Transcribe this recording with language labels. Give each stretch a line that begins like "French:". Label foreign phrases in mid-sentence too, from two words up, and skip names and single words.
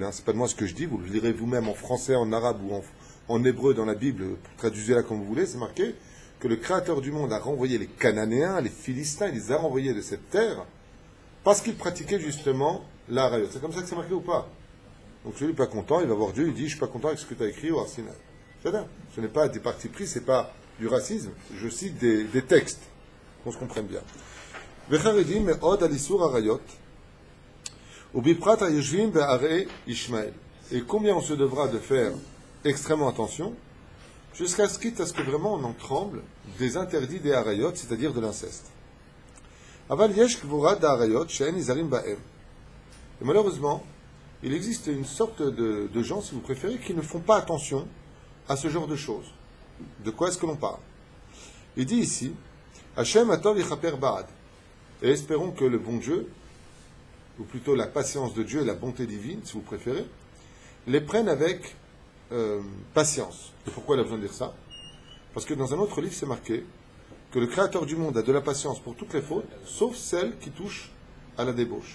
French: C'est pas de moi ce que je dis, vous le lirez vous-même en français, en arabe ou en hébreu dans la Bible, traduisez-la comme vous voulez, c'est marqué que le Créateur du monde a renvoyé les Cananéens, les Philistins, il les a renvoyés de cette terre parce qu'ils pratiquaient justement la harayot. C'est comme ça que c'est marqué ou pas? Donc celui qui n'est pas content, il va voir Dieu, il dit je suis pas content avec ce que tu as écrit au Arsinaï. Ce n'est pas des partis pris, c'est pas du racisme, je cite des textes, qu'on se comprenne bien.
Hebrew: וחרדים מאוד על איסור העריות.
French: Et combien on se devra de faire extrêmement attention, jusqu'à ce que vraiment on en tremble des interdits des harayot, c'est-à-dire de l'inceste. Et malheureusement, il existe une sorte de gens, si vous préférez, qui ne font pas attention à ce genre de choses. De quoi est-ce que l'on parle? Il dit ici,
Hebrew: השם הטוב יכפר בעד.
French: Et espérons que le bon Dieu, ou plutôt la patience de Dieu et la bonté divine, si vous préférez, les prennent avec patience. Et pourquoi il a besoin de dire ça? Parce que dans un autre livre, c'est marqué que le Créateur du monde a de la patience pour toutes les fautes, sauf celles qui touchent à la débauche.